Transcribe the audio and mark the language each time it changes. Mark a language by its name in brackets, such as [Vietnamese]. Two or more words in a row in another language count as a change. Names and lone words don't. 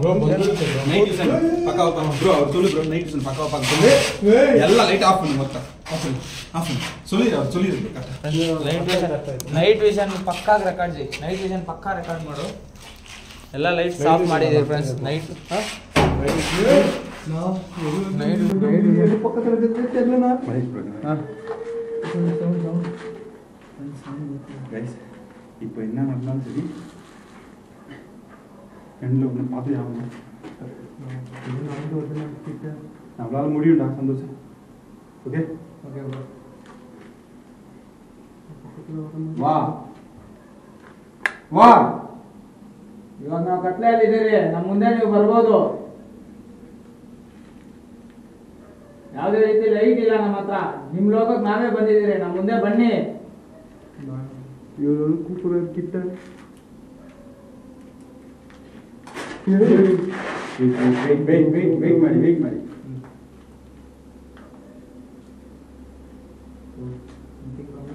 [Kannada] ಎಲ್ಲ ಲೈಟ್ ಆಫ್ ಮಾಡಿ ಮೊತ್ತ [English] night vision [Kannada] ಪಕ್ಕಾ ರೆಕಾರ್ಡ್ ಜಿ, [English] night vision [Kannada] ಪಕ್ಕಾ ರೆಕಾರ್ಡ್ ಮಾಡು. ಎಲ್ಲ ಲೈಟ್ಸ್ ಆಫ್ ಮಾಡಿದ್ದೀವಿ ಫ್ರೆಂಡ್ಸ್. ನೈಟ್ [Tamil] இப்போ என்ன நடந்தாலும் சரி ரெண்டில் ஒன்று பார்த்து ஆகணும். நம்மளால முடியும்டா சந்தோஷம். ஓகே வா வா. [Kannada] ಇವಾಗ ನಾವು ಕತ್ಲೆಯಲ್ಲಿ ಇದ್ದೀರಿ, ನಮ್ಮ ಮುಂದೆ ನೀವು ಬರ್ಬೋದು. ಯಾವುದೇ ರೀತಿ ಲೈಟ್ ಇಲ್ಲ ನಮ್ಮ ಹತ್ರ, ನಿಮ್ ಲೋಕಕ್ಕೆ ನಾವೇ ಬಂದಿದ್ದೀರಿ, ನಮ್ಮ ಮುಂದೆ ಬನ್ನಿ. ಇವರು ಕೂಪುರ ಕಿಟ್ಟ ವೇಟ್ ಮಾಡಿ